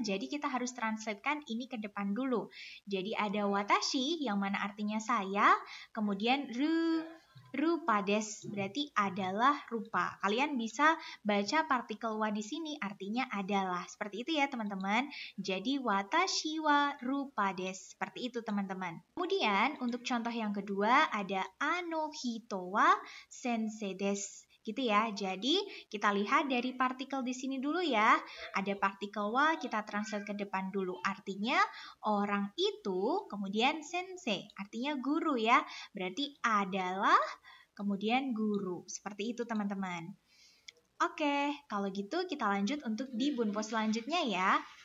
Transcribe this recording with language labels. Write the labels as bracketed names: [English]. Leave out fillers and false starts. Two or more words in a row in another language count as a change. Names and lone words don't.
[Indonesian] Jadi kita harus translatekan ini ke depan dulu. Jadi ada watashi yang mana artinya saya, kemudian rupa des berarti adalah rupa. Kalian bisa baca partikel wa di sini artinya adalah. Seperti itu ya, teman-teman. Jadi [Japanese] 私はルパです. [Indonesian] Seperti itu, teman-teman. Kemudian untuk contoh yang kedua ada [Japanese] あの人は先生です. [Indonesian] Gitu ya. Jadi kita lihat dari partikel di sini dulu ya. Ada partikel wa, kita translate ke depan dulu. Artinya orang itu, kemudian sensei, artinya guru ya. Berarti adalah, kemudian guru. Seperti itu, teman-teman. Oke, kalau gitu kita lanjut untuk di bunpo selanjutnya ya.